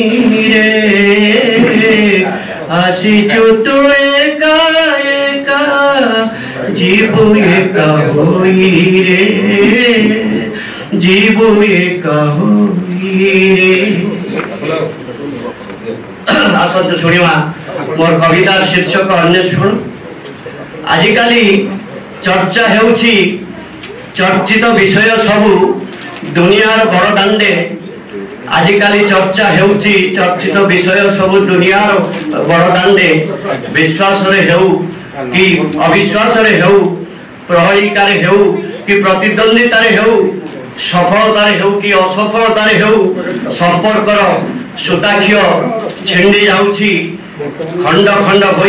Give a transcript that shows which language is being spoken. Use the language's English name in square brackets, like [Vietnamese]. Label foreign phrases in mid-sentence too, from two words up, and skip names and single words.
[Odia] ରେ ଆସିଛୁ ତୁ ଏକା ଏକା ଯିବୁ ଏକା ହୋଇ ରେ ଯିବୁ ଏକା ହୋଇ ରେ। ଆସନ୍ତୁ ଶୁଣିବା ମୋର କବିତାର ଶୀର୍ଷକ ଅନ୍ୱେଷଣ। ଆଜିକାଲି ଚର୍ଚ୍ଚା ହେଉଛି ଚର୍ଚ୍ଚିତ ବିଷୟ ସବୁ ଦୁନିଆର ବଡ଼ ଦାଣ୍ଡେ। ଆଜିକାଲି ଚର୍ଚ୍ଚା ହେଉଛି ଚର୍ଚ୍ଚିତ ବିଷୟ ସବୁ ଦୁନିଆର ବଡ଼ ଦାଣ୍ଡେ। ବିଶ୍ୱାସ ରେ ହେଉ କି ଅବିଶ୍ୱାସ ରେ ହେଉ, ପ୍ରହେଳିକା ରେ ହେଉ କି ପ୍ରତିଦ୍ୱନ୍ଦ୍ୱିତା ରେ ହେଉ, ସଫଳତା ରେ ହେଉ କି ଅସଫଳତା ରେ ହେଉ, ସମ୍ପର୍କର ସୂତାଖିଅ ଛିଣ୍ଡି ଯାଉଛି ଖଣ୍ଡ ଖଣ୍ଡ ହୋଇ।